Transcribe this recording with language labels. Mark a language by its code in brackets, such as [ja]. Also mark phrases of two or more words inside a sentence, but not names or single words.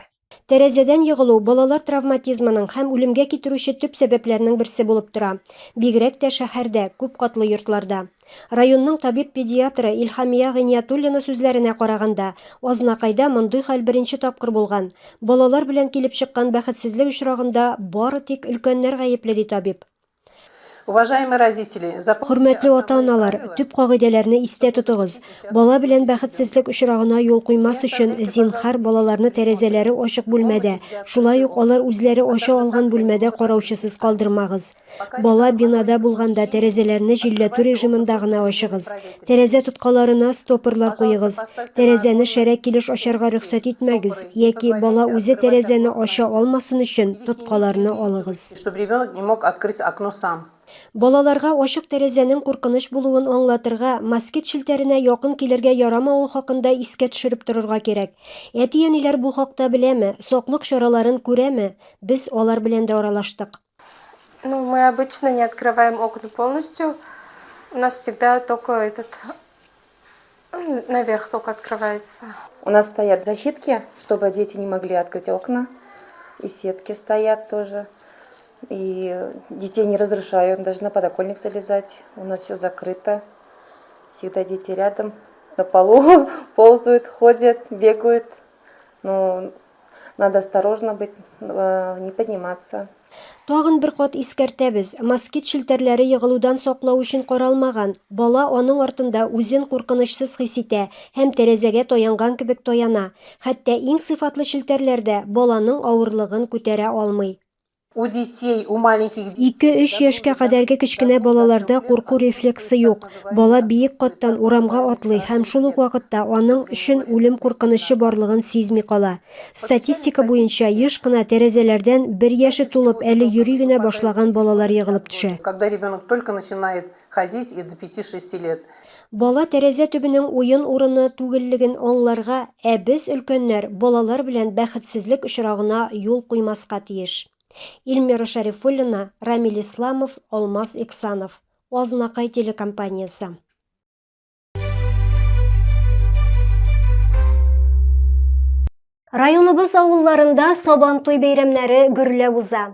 [tt] Тәрәзәдән ягылу балалар травматизмының һәм үлемгә китерүче төп сәбәпләрнең берсе булып тора. Бигрәк тә шәһәрдә, күп катлы йортларда. Районның табиб-педиатры Илхамия Гыйниятуллина сүзләренә караганда, Азнакайда мондый хәл беренче тапкыр булган. Балалар белән килеп чыккан бәхетсезлек очрагында бары тик өлкәннәр гаепле, ди табиб. [ru] Уважаемые родители, [tt] Хөрмәтле ата-аналар, төп кагыйдәләрне истә тотыгыз. Бала белән бәхетсезлек очрагына юл куймас өчен зинһар балаларны тәрәзәләре ачык бүлмәдә, шулай ук алар үзләре ача алган бүлмәдә караучысыз калдырмагыз. Бала бинада булганда тәрәзәләрне җилләтү режимында гына ачыгыз. Тәрәзә тоткаларына стопорлар куегыз. Тәрәзәне шәрә килеш ачарга рөхсәт итмәгез, яки бала үзе тәрәзәне ача алмасын өчен тоткаларны алыгыз. [ru] чтобы ребенок не мог открыть окно сам. [tt] Балаларга ачык тәрәзәнең куркыныч булуын аңлатырга, москит шелтәренә якын килергә ярамавы хакында искә төшереп торырга кирәк. Әти-әниләр бу хакта беләме, саклык чараларын күрәме? Без алар белән дә аралаштык. [ru] Ну, мы обычно не открываем окна полностью. У нас всегда только наверх только открывается. У нас стоят защитки, чтобы дети не могли открыть окна. И сетки стоят тоже. И детей не разрешают даже на подоконник залезать. У нас все закрыто. Всегда дети рядом, на полу ползают, ходят, бегают. Но надо осторожно быть, не подниматься. [tt] Тагын бер кат искәртәбез, москит шелтәрләре егылудан саклау өчен каралмаган. Бала аның артында үзен куркынычсыз хис итә һәм тәрәзәгә таянган кебек таяна. Хәтта иң сыйфатлы шелтәрләрдә баланың авырлыгын күтәрә алмый. [ru] У детей, у маленьких детей. [tt] 2-3 яшькә кадәрге кечкенә балаларда курку рефлексы юк. Бала биек каттан урамга атлый һәм шул ук вакытта аның өчен үлем куркынычы барлыгын сизми кала. Статистика буенча еш кына тәрәзәләрдән 1 яше тулып әле йөри генә башлаган балалар ягылып төшә. [ru] Когда ребенок только начинает ходить и до 5-6 лет. [tt] Бала тәрәзә төбенең уен урыны түгеллеген аңларга, без өлкәннәр балалар белән бәхетсезлек очрагына юл куймаска тиеш. Илмира Шарифуллина, Рамил Исламов, Алмаз Иксанов. Азнакай телекомпаниясы. Районыбыз авылларында Сабантуй бәйрәмнәре гөрләп уза.